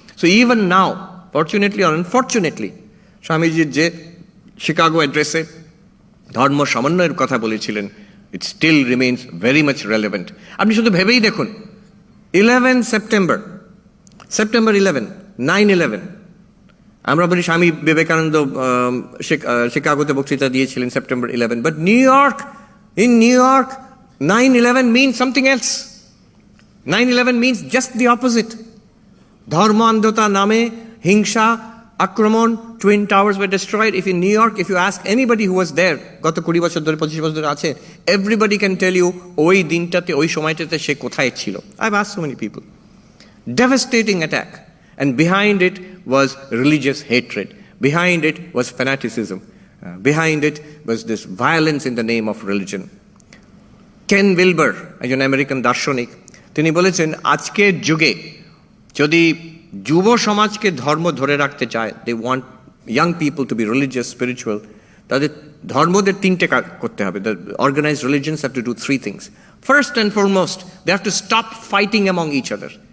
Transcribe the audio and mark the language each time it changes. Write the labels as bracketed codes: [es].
[en] So even now, fortunately or unfortunately, [bn] স্বামীজির যে Chicago অ্যাড্রেসে ধর্ম সমন্বয়ের কথা বলেছিলেন, [en] it still remains very much relevant. [bn] আপনি শুধু ভেবেই দেখুন, 11 September 11, 9/11, আমরা বলি স্বামী বিবেকানন্দ শিকাগোতে বক্তৃতা দিয়েছিলেন September 11, [en] but in New York, 9/11 means something else. 9/11 means just the opposite. [bn] ধর্ম অন্ধতা নামে হিংসা, আক্রমণ, [en] Twin Towers were destroyed. If in New York, if you ask anybody who was there, [bn] গত 20 বছর ধরে 25 বছর ধরে আছে, [en] everybody can tell you [bn] ওই দিনটাতে ওই সময়টাতে সে কোথায় ছিল. [en] I've asked so many people. Devastating attack. And behind it was religious hatred. Behind it was fanaticism. Behind it was this violence in the name of religion. [bn] Ken Wilber, একজন American দার্শনিক, তিনি বলেছেন আজকের যুগে যদি যুব সমাজকে ধর্ম ধরে রাখতে চায়, [en] they want young people to be religious, spiritual, [bn] তাদের ধর্মদের তিনটে কাজ করতে হবে. [en] The organized religions have to do three things. First and foremost, they have to stop fighting among each other.